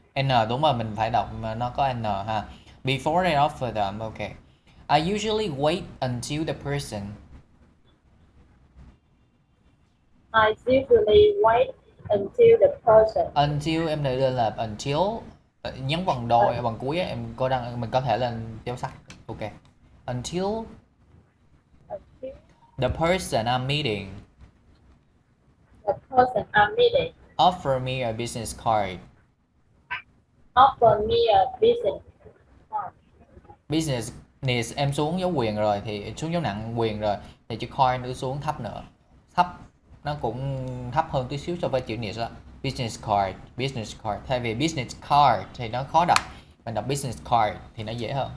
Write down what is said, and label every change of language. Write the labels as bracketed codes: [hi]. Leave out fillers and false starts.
[vi] N đúng rồi, mình phải đọc mà nó có N ha. [en] Before I offer them, okay. I usually wait until the person. I usually wait until the person Until [vi] em để lên là until, nhấn vần đôi vần cuối á, em có đăng mình có thể lên dấu sắc. [en] Ok. Until until the person I'm meeting the person I'm meeting offer me a business card. offer me a business card. [vi] Business needs em xuống dấu quyền rồi thì xuống dấu nặng quyền rồi thì chữ card nữa xuống thấp nữa. Thấp nó cũng thấp hơn tí xíu so với chữ needs đó. Business card thay vì business card thì nó khó đọc, mình đọc business card thì nó dễ hơn.